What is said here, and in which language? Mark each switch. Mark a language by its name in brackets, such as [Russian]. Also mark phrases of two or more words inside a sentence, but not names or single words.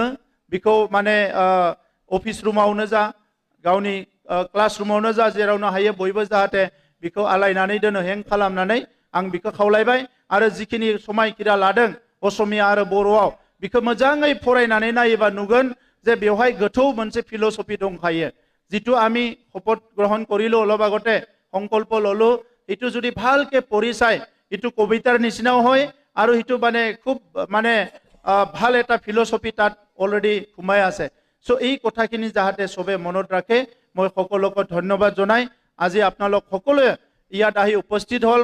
[Bodo] बेखौ अफिस रुमावनो जा, गावनि क्लास रुमावनो जा, जेरावनो हायो बयबो जाहाथे बेखौ आलायनानै दोनो, हें खालामनानै। आं बेखौ खावलायबाय। आरो जिखिनि समायखिरा लादों असमिया आरो बर'आव, बेखौ मोजाङै फरायनानै नायोबा नुगोन जे बेवहाय गोथौ मोनसे फिल'सफि दंखायो। [Assamese] जिथु আমি শপত গ্ৰহণ কৰিলোঁ অলপ আগতে, সংকল্প ললোঁ, এইটো যদি ভালকে পঢ়ি চাই এইটো কবিতাৰ নিচিনাও হয়। আৰু এইটো খুব ভাল এটা ফিলচফি তাত অলৰেডি সোমাই আছে। সো এই কথাখিনি যাহাতে সবে মনত ৰাখে, মই সকলোকে ধন্যবাদ জনাই আজি আপোনালোক সকলোৱে ইয়াত আহি উপস্থিত হ'ল।